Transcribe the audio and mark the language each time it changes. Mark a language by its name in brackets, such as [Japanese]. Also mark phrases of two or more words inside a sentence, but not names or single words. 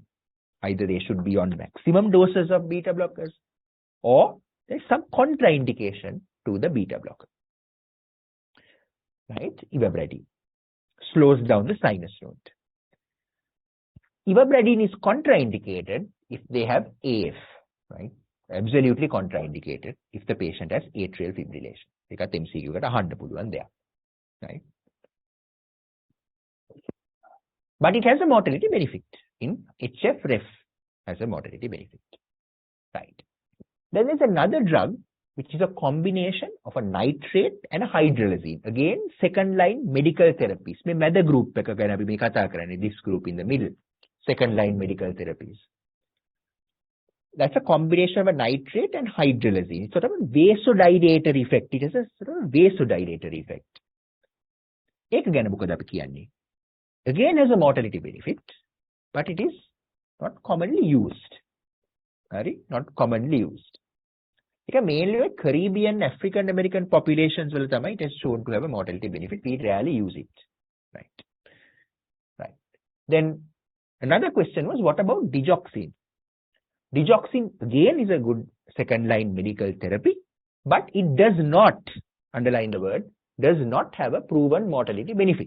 [English] Either they should be on maximum doses of beta blockers or there's some contraindication to the beta blocker. Right? Ivermectin slows down the sinus node. Ivermectin is contraindicated if they have AF, right? Absolutely contraindicated if the patient has atrial fibrillation. [Sinhala] ඒකත් MCQ එකට අහන්න පුළුවන් දෙයක්. [English] Right? But it has a mortality benefit. In HFrEF has a mortality benefit. Right. Then there's another drug which is a combination of a nitrate and a hydrolazine. Again, second line medical therapies. [Sinhala] මේ මැද group එක ගැන අපි මේ කතා කරන්නේ. [English] This group in the middle. Second line medical therapies. That's a combination of a nitrate and hydrolazine. It's sort of a vasodilatory effect. It has a sort of vasodilatory effect. [Sinhala] ඒක ගැන මොකද අපි කියන්නේ? [English] Again has a mortality benefit, but it is not commonly used. Right? Not commonly used. ඒක mainly Caribbean, African American populations [Sinhala] වල තමයි [English] it is shown to have a mortality benefit. We rarely use it. Right. Right. Then another question was, what about digoxin? Digoxin again is a good second line medical therapy, but it does not, underline the word, does not have a proven mortality benefit.